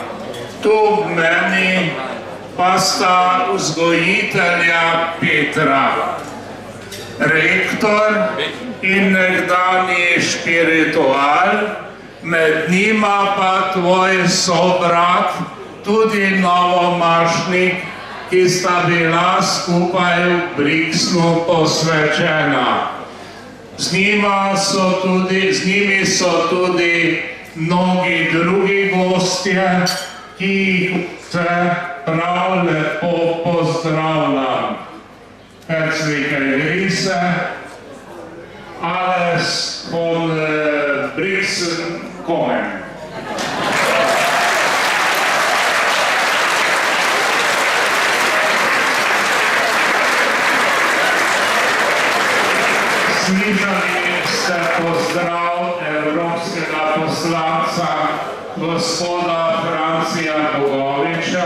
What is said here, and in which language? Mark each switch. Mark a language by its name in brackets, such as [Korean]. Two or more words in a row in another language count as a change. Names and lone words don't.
[Slovenian] Tu v meni pa sta vzgojitelja Petra, rektor in nekdanji špiritual, med njima pa tvoj sobrat, tudi novomašnik, ki sta bila skupaj v Brixnu posvečena. Z njimi so tudi mnogi drugi gostje, ki jih se prav lepo pozdravljam. [German] Herzliche Grüße, alles von Brixen kommen. [Slovenian] Slišali ste pozdrav evropskega poslanca gospoda Francija Bogoviča.